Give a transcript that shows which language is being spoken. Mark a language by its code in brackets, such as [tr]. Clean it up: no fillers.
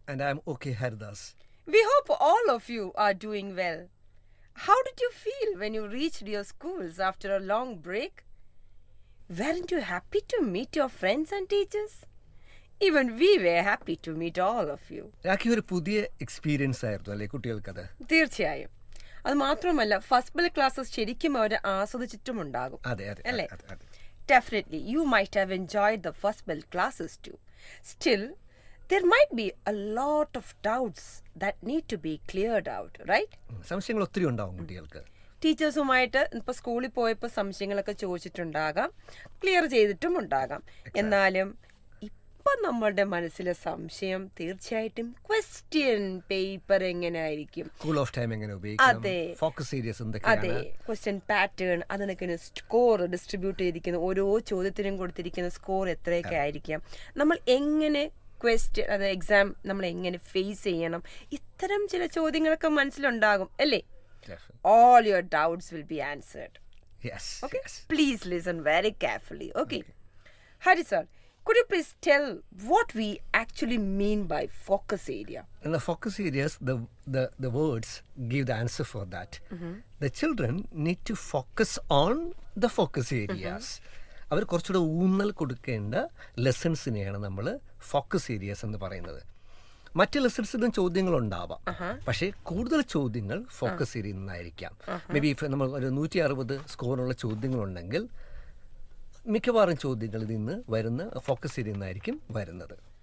[en] And I'm okay, Haridas. We hope all of you are doing well. How did you feel when you reached your schools after a long break? Weren't you happy to meet your friends and teachers? Even we were happy to meet all of you. [ml] Rakhi ഒരു പുതിയ experience ആയിരുന്നു അല്ലേ കുട്ടികൾക്കത്? തീർച്ചയായും. അത് മാത്രമല്ല first bell classes ശരിക്കും അവർ ആസ്വദിച്ചിട്ടുമുണ്ടാകും. അതെ അല്ലേ? [en] Definitely, you might have enjoyed the first bell classes too. Still, there might be a lot of doubts that need to be cleared out, right? [ml] സംശയങ്ങൾ ഒത്തിരി ഉണ്ടാവും കുട്ടികൾക്ക്. ടീച്ചേഴ്സുമായിട്ട് ഇപ്പോൾ സ്കൂളിൽ പോയപ്പോൾ സംശയങ്ങളൊക്കെ ചോദിച്ചിട്ടുണ്ടാകാം, ക്ലിയർ ചെയ്തിട്ടും ഉണ്ടാകാം. എന്നാലും ഇപ്പം നമ്മളുടെ മനസ്സിലെ സംശയം തീർച്ചയായിട്ടും ക്വസ്റ്റ്യൻ പേപ്പർ എങ്ങനെയായിരിക്കും, കൂൾ ഓഫ് ടൈം എങ്ങനെ ഉപയോഗിക്കണം, ഫോക്കസ് ഏരിയസ് എന്തൊക്കെയാണ്, അതെ, ക്വസ്റ്റ്യൻ പാറ്റേൺ, അതിനൊക്കെ സ്കോർ ഡിസ്ട്രിബ്യൂട്ട് ചെയ്തിരിക്കുന്ന ഓരോ ചോദ്യത്തിനും കൊടുത്തിരിക്കുന്ന സ്കോർ എത്രയൊക്കെ ആയിരിക്കാം, നമ്മൾ എങ്ങനെ ക്വസ്റ്റ്യൻ അത് എക്സാം നമ്മൾ എങ്ങനെ ഫേസ് ചെയ്യണം, ഇത്തരം ചില ചോദ്യങ്ങളൊക്കെ മനസ്സിലുണ്ടാകും അല്ലേ? [en] All your doubts will be answered. Yes. Okay. Yes. Please listen very carefully. Okay. Hari sir, could you please tell what we actually mean by focus area? In the focus areas, the words give the answer for that. The children need to focus on the focus areas. [ml] അവർ കുറച്ചുകൂടെ ഊന്നൽ കൊടുക്കേണ്ട ലെസൺസിനെയാണ് നമ്മൾ focus areas എന്ന് പറയുന്നത്. മറ്റ് ലെസൺസിലും ചോദ്യങ്ങളുണ്ടാവാം, പക്ഷേ കൂടുതൽ ചോദ്യങ്ങൾ ഫോക്കസ് ഏരിയയിൽ നിന്നായിരിക്കാം. [en] maybe [ml] നമ്മൾ ഒരു 160 സ്കോറുള്ള ചോദ്യങ്ങളുണ്ടെങ്കിൽ മിക്കവാറും ചോദ്യങ്ങളിൽ നിന്ന് വരുന്ന ഫോക്കസ് ഏരിയയിൽ നിന്നായിരിക്കും വരുന്നത്.